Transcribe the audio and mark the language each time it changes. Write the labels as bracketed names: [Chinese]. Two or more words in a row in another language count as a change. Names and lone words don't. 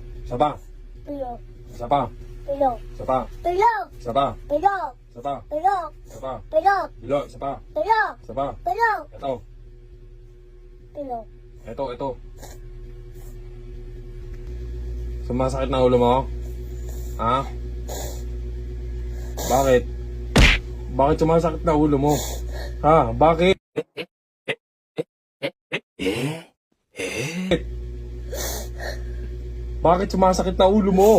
[Filipino] Isa pa. Bilog. Isa pa. Bilog. Isa pa. Bilog. Isa pa. Bilog. Isa pa. Bilog. Isa pa. Bilog. Bilog. Isa pa. Bilog. Isa pa. Bilog. Ito. Bilog. Ito. Sumasakit na ulo mo? Ha? Bakit? Bakit sumasakit na ulo mo? Ha? Bakit? Bakit sumasakit na ulo mo?